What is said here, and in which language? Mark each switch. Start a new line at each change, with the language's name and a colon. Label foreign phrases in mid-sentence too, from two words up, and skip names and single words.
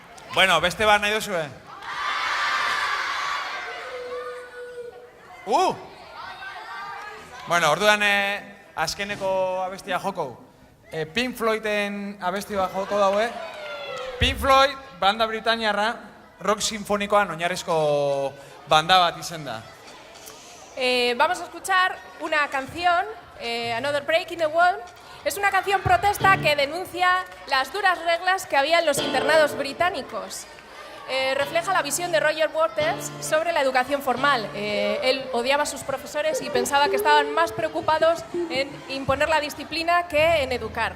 Basque: Bueno, beste bat nahi duzue? Bueno, orduan azkeneko abestia joko. Pink Floyden abesti bat joko daue. Pink Floyd, banda britainiarra, rock sinfonikoan oinarrizko banda bat izen da.
Spanish: Vamos a escuchar una canción, Another Break in the Wall. Es una canción protesta que denuncia las duras reglas que había en los internados británicos. Refleja la visión de Roger Waters sobre la educación formal. Él odiaba a sus profesores y pensaba que estaban más preocupados en imponer la disciplina que en educar.